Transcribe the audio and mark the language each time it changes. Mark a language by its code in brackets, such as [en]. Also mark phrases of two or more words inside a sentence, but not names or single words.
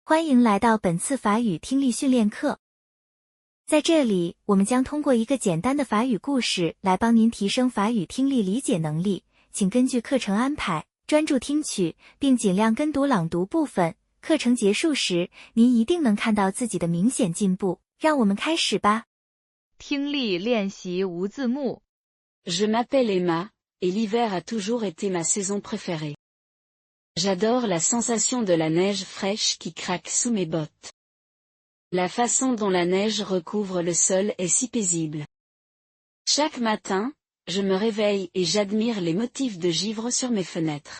[zh] 欢迎来到本次法语听力训练课。在这里，我们将通过一个简单的法语故事来帮您提升法语听力理解能力，请根据课程安排，专注听取，并尽量跟读朗读部分。课程结束时，您一定能看到自己的明显进步。让我们开始吧。听力练习无字幕。 [fr] Je m'appelle Emma, et l'hiver a toujours été ma saison préférée. J'adore la sensation de la neige fraîche qui craque sous mes bottes. La façon dont la neige recouvre le sol est si paisible. Chaque matin, je me réveille et j'admire les motifs de givre sur mes fenêtres.